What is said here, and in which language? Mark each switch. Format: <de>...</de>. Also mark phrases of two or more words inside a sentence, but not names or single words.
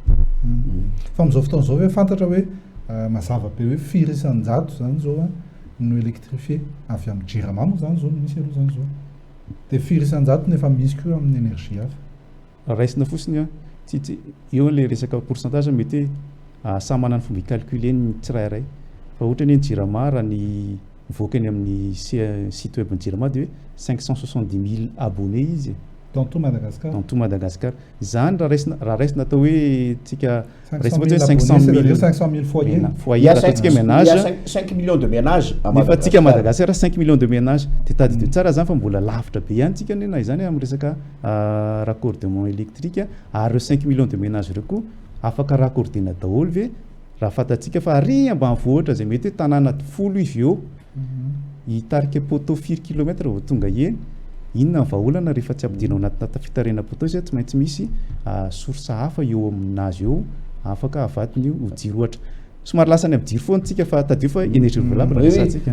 <mg>Fa amin'izao fotoana izao hoe fantatra hoe mazava be hoe firy isan-jato zany zao no électrifié avy amin'ny JIRAMA moa zany zao misy aloha zany zao de firy isan-jato nefa misy koa amin'ny énergie hafa. Raisina fotsiny tsy eo le resaka pourcentage mety hoe samy manana fomba icalculer ny tsirairay fa ohatra ny JIRAMA raha ny mivoaka any amin'ny</mg> <fr>site web</fr> <mg>ny JIRAMA de hoe 570 000 abonnés izy</mg> <fr>dans tout Madagascar. Dans tout Madagascar.</fr> <mg>Zany raha raisina atao hoe tsika 500 000 foyers.</mg> <fr>Il y a 5 millions de ménages à Madagascar.</fr> <mg>Nefa tsika Madagascar</mg> <fr>5 millions de ménages</fr> <mg>de tadidio tsara zany fa mbola lavitra be ihany tsika na izany amin'ny resaka raccordement électrique ary</mg> <fr>5 millions de ménages</fr> <mg>reo koa afaka raccordena daholo ve raha fantatsika fa ary ambanivohitra zay mety hoe tanàna 10 izy eo hitarika poteau 4 km vao tonga eny inona ny vahaolana rehefa tsy ampidinao anatina fitarena poteau izy tsy maintsy misy source hafa eo aminazy eo afaka avatiny ho jiro ohatra somary lasany amin'ny jiro foana tsika fa tadio fa</mg> <fr>énergie renouvelable</fr> <mg>resatsika</mg>